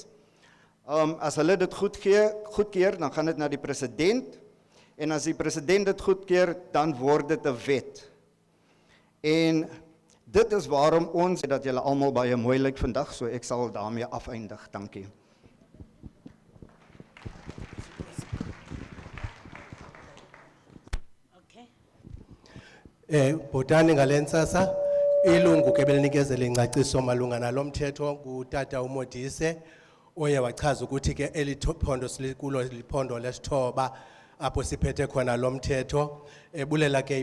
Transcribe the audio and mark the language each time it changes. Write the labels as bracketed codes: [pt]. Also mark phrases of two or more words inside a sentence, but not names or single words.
[af] As hulle dit goedkeer, dan gaan dit na die president, en as die president dit goedkeer, dan word dit 'n wet. En dit is waarom ons, dat julle almal baie mooi lyk vandag, so ek sal daarmee afeindig. Dankie. [xh] Bhotani ngalentsasa ilungu ke belinikezele ingcaciso malunga nalomthetho ngutata uModise oye wachaza ukuthi ke eliphondo silikulo liphondo lesithoba apho siphethe khona lomthetho ebulela ke